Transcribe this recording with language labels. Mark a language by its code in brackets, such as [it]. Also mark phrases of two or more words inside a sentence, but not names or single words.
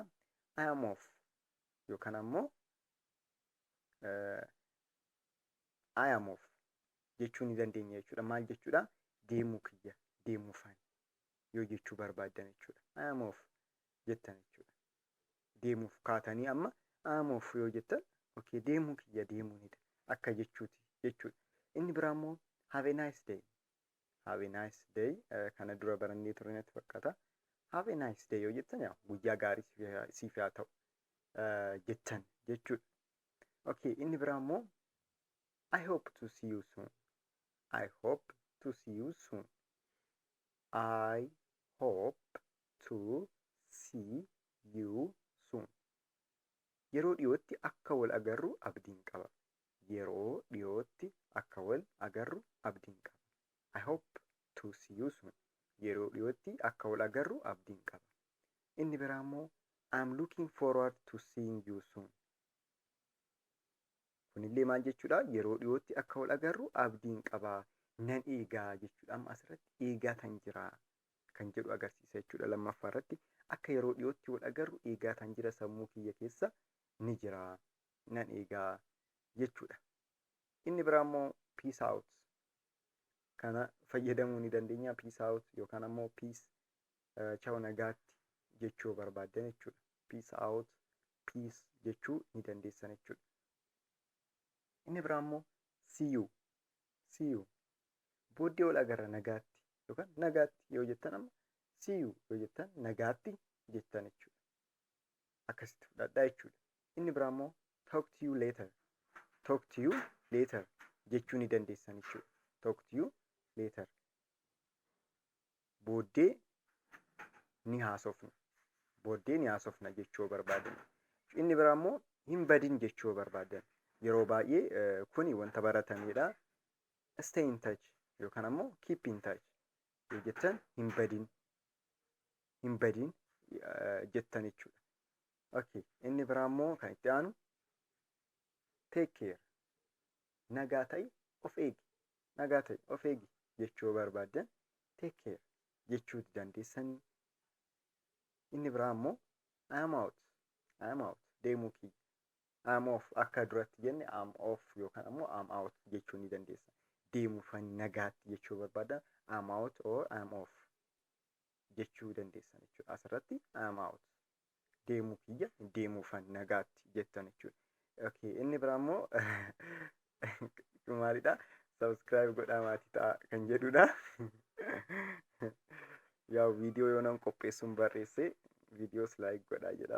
[en] I am off. [om] Yookaan ammoo [en] I am off [om] jechuu ni dandeenya jechuudha. Maal jechuudha? Deemuu kiyya, deemuufan yoo jechuu barbaadan jechuudha. [en] I am off [om] jettan jechuudha. Deemuuf kaatanii amma [en] I am off [om] yoo jettan okay deemuu kiyya deemuunidha akka jechuuti jechuudha. Inni biraa immoo [en] have a nice day. Have a nice day [om] kana dura barannee ture natti fakkaata. [en] Have a nice day [om] yoo jettan guyyaa gaarii siif haa ta'u jettan jechuudha. Okay, inni biraa immoo [en] I hope to see you soon. I hope to see you soon. I hope to see you soon. [om] Yeroo dhiyootti akka wal agarru abdiin qaba. Yeroo dhiyootti akka wal agarru abdiin qaba. [en] I hope to see you soon. [om] Yeroo dhiyootti akka wal agarru abdiin qaba. Inni biraa immoo [en] I'm looking forward to seeing you soon. [om] Kunillee maal jechuudha? Yeroo dhiyootti akka wal agarru abdiin qaba. Nan eegaa jechuudha. Amma asirratti eegaa tan jira kan jedhu agarsiisa jechuudha. Lammaffaa irratti akka yeroo dhiyootti wal agarru eegaa tan jira sammuu kiyya keessa ni jira. Nan eegaa jechuudha. Inni biraa immoo [en] peace out. [om] Kana fayyadamuu ni dandeenya. [en] Peace out [om] yookaan ammoo [en] peace ciao [om] nagaatti jechuu barbaadan jechuudha. [en] Peace out, peace [om] jechuu ni dandeessan jechuudha. Inni biraa immoo [en] see you. See you. [om] Booddee wal agarra nagaatti yookaan nagaatti yoo jettan amma [en] see you [om] yoo jettan nagaatti jettan jechuudha. Akkasitti fudhadhaa jechuudha. Inni biraa immoo [en] talk to you later. Talk to you later [om] jechuu ni dandeessan jechuudha. [en] Talk to you later. [om] Booddee ni haasofna. Booddee ni haasofna jechuu barbaadan. Inni biraa immoo hin badin jechuu barbaadan. Yeroo baay'ee kuni wanta baratamedha. [en] Stay in touch [om] yookaan ammoo [en] keep in touch [om] yoo jettan hin badin jettan jechuudha. Okay, inni biraa immoo kan itti aanu [en] take care. [om] Nagaa ta'i of eegi. Nagaa ta'i of eegi jechuu barbaadan [en] take care [om] jechuu dandeessanii. Inni biraa immoo [en] I am out. I am out [om] deemuu kiyya. [en] I am off [om] akka duratti jenne [en] I am off [om] yookaan ammoo [en] I am out [om] jechuu ni dandeessa. Deemuufan nagaatti jechuu barbaadan [en] I am out or I am off [om] jechuu dandeessan jechuudha. Asirratti [en] I am out [om] deemuu kiyya deemuufan nagaatti jettan jechuudha. Okay, inni biraa immoo maalidha? Subscribe godhaa maatii ta'a kan jedhudha. Yaa viidiyoo yoo nan qopheessuun barreesse viidiyoos like godhaa jedha.